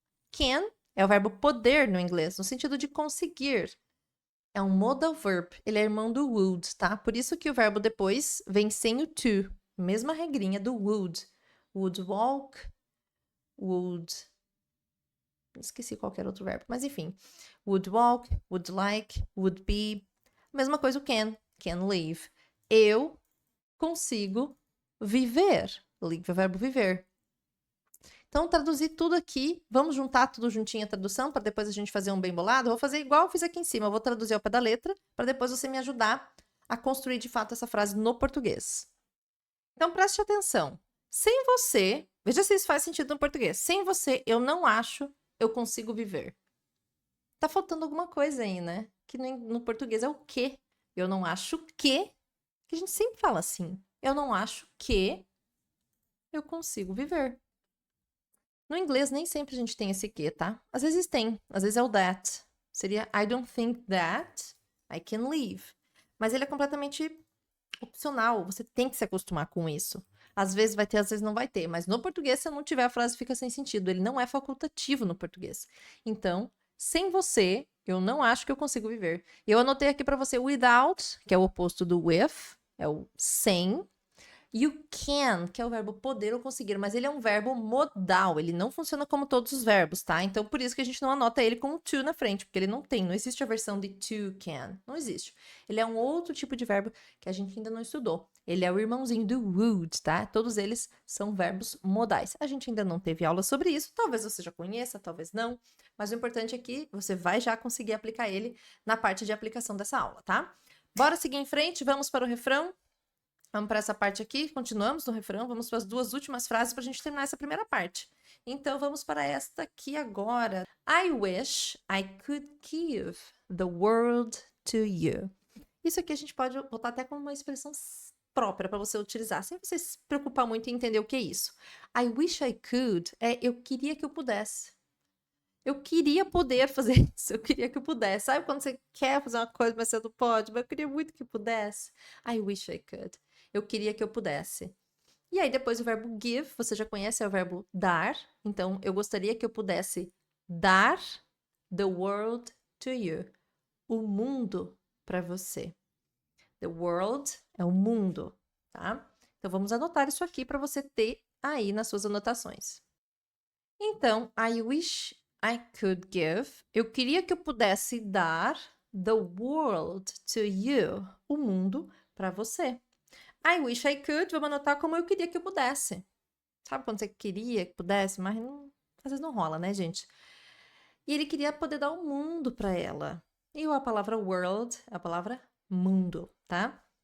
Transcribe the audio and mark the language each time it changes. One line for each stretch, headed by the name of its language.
Portuguese: Can é o verbo poder no inglês, no sentido de conseguir. É um modal verb. Ele é irmão do would, tá? Por isso que o verbo depois vem sem o to. Mesma regrinha do would.
English: Would walk.
Portuguese: Would. Esqueci qualquer outro verbo, mas enfim.
English: Would walk, would like, would be.
Portuguese: Mesma coisa o
English: can live.
Portuguese: Eu consigo viver. Live é o verbo viver. Então, traduzir tudo aqui, vamos juntar tudo juntinho a tradução, para depois a gente fazer um bem bolado. Eu vou fazer igual eu fiz aqui em cima, eu vou traduzir ao pé da letra, para depois você me ajudar a construir de fato essa frase no português. Então, preste atenção. Sem você, veja se isso faz sentido no português. Sem você, eu não acho, eu consigo viver. Tá faltando alguma coisa aí, né? Que no português é o quê? Eu não acho que a gente sempre fala assim. Eu não acho que eu consigo viver. No inglês, nem sempre a gente tem esse que, tá? Às vezes tem. Às vezes é o that. Seria
English: I don't think that I can live.
Portuguese: Mas ele é completamente opcional. Você tem que se acostumar com isso. Às vezes vai ter, às vezes não vai ter. Mas no português, se não tiver, a frase fica sem sentido. Ele não é facultativo no português. Então, sem você, eu não acho que eu consigo viver. Eu anotei aqui para você without, que é o oposto do with, é o sem.
English: You can,
Portuguese: que é o verbo poder ou conseguir, mas ele é um verbo modal, ele não funciona como todos os verbos, tá? Então, por isso que a gente não anota ele com to na frente, porque ele não existe a versão de to can, não existe. Ele é um outro tipo de verbo que a gente ainda não estudou. Ele é o irmãozinho do would, tá? Todos eles são verbos modais. A gente ainda não teve aula sobre isso, talvez você já conheça, talvez não, mas o importante é que você vai já conseguir aplicar ele na parte de aplicação dessa aula, tá? Bora seguir em frente, vamos para o refrão. Vamos para essa parte aqui, continuamos no refrão, vamos para as duas últimas frases para a gente terminar essa primeira parte. Então, vamos para esta aqui agora.
English: I wish I could give the world to you.
Portuguese: Isso aqui a gente pode botar até como uma expressão própria para você utilizar, sem você se preocupar muito em entender o que é isso.
English: I wish I could
Portuguese: é eu queria que eu pudesse. Eu queria poder fazer isso, eu queria que eu pudesse. Sabe quando você quer fazer uma coisa, mas você não pode? Mas eu queria muito que eu pudesse.
English: I wish I could.
Portuguese: Eu queria que eu pudesse. E aí, depois o verbo give, você já conhece, é o verbo dar. Então, eu gostaria que eu pudesse dar
English: the world to you.
Portuguese: O mundo para você.
English: The world
Portuguese: é o mundo, tá? Então, vamos anotar isso aqui para você ter aí nas suas anotações. Então,
English: I wish I could give.
Portuguese: Eu queria que eu pudesse dar
English: the world to you.
Portuguese: O mundo para você.
English: I wish I could,
Portuguese: vamos anotar como eu queria que eu pudesse. Sabe quando você queria que pudesse, mas não, às vezes não rola, né, gente? E ele queria poder dar o mundo para ela. E a palavra world é a palavra mundo, tá?